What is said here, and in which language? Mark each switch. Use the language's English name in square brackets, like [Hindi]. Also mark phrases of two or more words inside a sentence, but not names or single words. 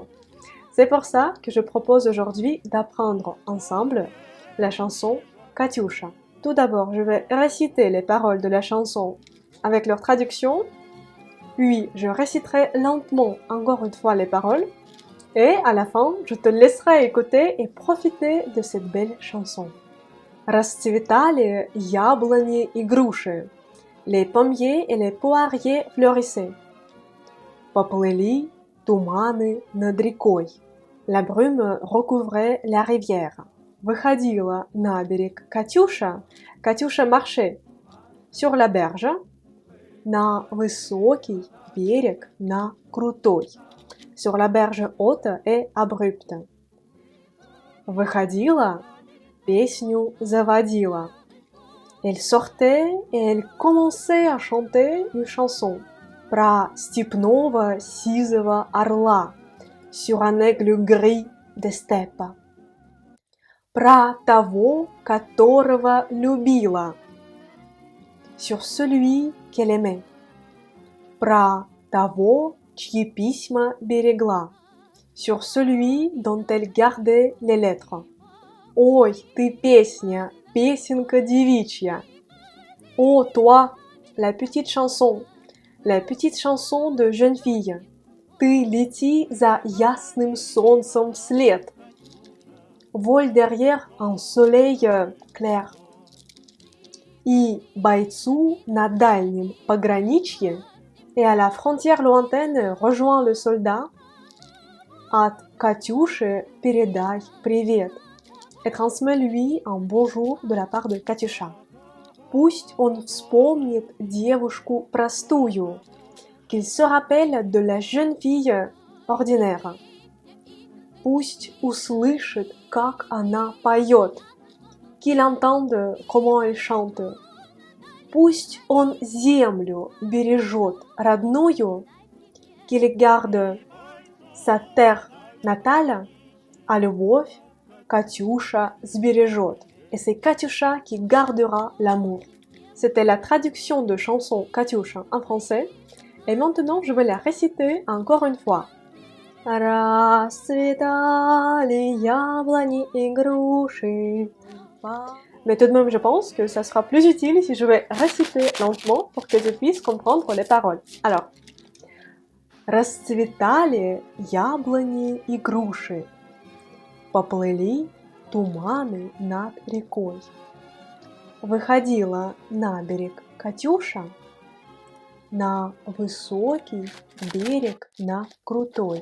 [French] C'est pour ça que je propose aujourd'hui d'apprendre ensemble la chanson Katyusha. Tout d'abord, je vais réciter les paroles de la chanson avec leur traduction, puis je réciterai lentement encore une fois les paroles, et à la fin, je te laisserai écouter et profiter de cette belle chanson. [Russian] Расцветали яблони и груши, [French] les pommiers et les poiriers fleurissaient. [Russian] Поплыли туманы над рекой, [French] la brume recouvrait la rivière. [Russian] Выходила на берег Катюша, Катюша [French] marchait sur la berge, [Russian] на высокий берег, на крутой, [French] sur la berge haute et abrupte. [Russian] Выходила, песню заводила. [French] Elle sortait et elle commençait à chanter une chanson [Russian] про степного сизого орла [French] sur un aigle gris de steppe. [Russian] Про того, которого любила, [French] sur celui qu'elle aimait. [Russian] Про того, чьи письма берегла, [French] sur celui dont elle gardait les lettres. [Russian] Ой, ты песня, песенка девичья. [French] Oh, toi, la petite chanson de jeune fille. [Russian] Ты лети за ясным солнцем вслед. [French] Vole derrière un soleil clair. [Russian] И бойцу на дальнем пограничье, [French] et à la frontière lointaine rejoint le soldat. [Russian] От Катюши передай привет. [French] Et transmet-lui un bonjour de la part de Katyusha. [Russian] Пусть он вспомнит девушку простую, [French] qu'il se rappelle de la jeune fille ordinaire. [Russian] Пусть услышит, как она поет, [French] qu'il entende comment elle chante. [Russian] Пусть он землю бережет родную, [French] qu'il garde sa terre natale, [Russian] а любовь Katyusha сбережет. [French] Et c'est Katyusha qui gardera l'amour. C'était la traduction de chanson Katyusha en français. Et maintenant, je vais la réciter encore une fois. [Russian] Расцветали яблони и груши. [French] Mais tout de même, je pense que ça sera plus utile si je vais réciter lentement pour que tu puisses comprendre les paroles. Alors, [Russian] расцветали яблони и груши. Поплыли туманы над рекой. Выходила на берег Катюша, на высокий берег, на крутой.